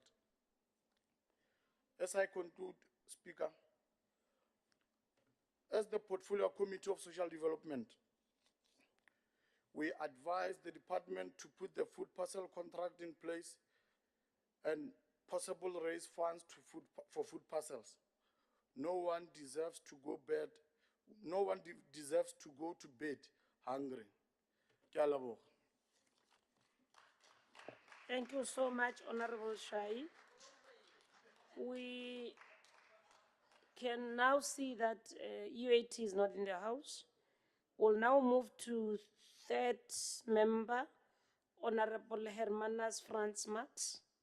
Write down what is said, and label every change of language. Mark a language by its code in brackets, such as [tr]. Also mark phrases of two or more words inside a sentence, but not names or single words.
[en] As I conclude, Speaker, as the Portfolio Committee of Social Development, we advise the department to put the food parcel contract in place and possible raise funds for food parcels. No one deserves to go to bed hungry. [nso] Ke a leboga. [en] Thank you so much, Honorable Shai. We can now see that UAT is not in the house. We'll now move to third member, Honorable Hermanas Franz Max.